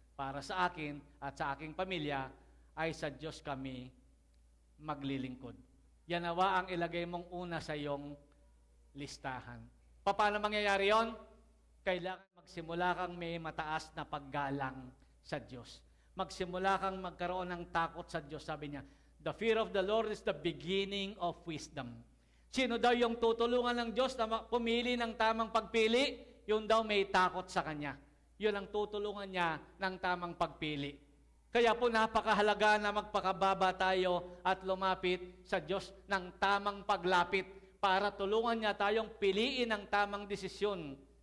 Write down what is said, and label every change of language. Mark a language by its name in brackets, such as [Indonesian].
[Filipino] Para sa akin at sa aking pamilya ay sa Diyos kami maglilingkod. Yan nawa ang ilagay mong una sa iyong listahan. Paano mangyayari yon? Kailangan magsimula kang may mataas na paggalang sa Diyos. Magsimula kang magkaroon ng takot sa Diyos. Sabi niya, [English] the fear of the Lord is the beginning of wisdom. [Filipino] Sino daw yung tutulungan ng Diyos na pumili ng tamang pagpili? Yun daw may takot sa Kanya. Yun ang tutulungan niya ng tamang pagpili. Kaya po napakahalaga na magpakababa tayo at lumapit sa Diyos ng tamang paglapit para tulungan niya tayong piliin ang tamang desisyon.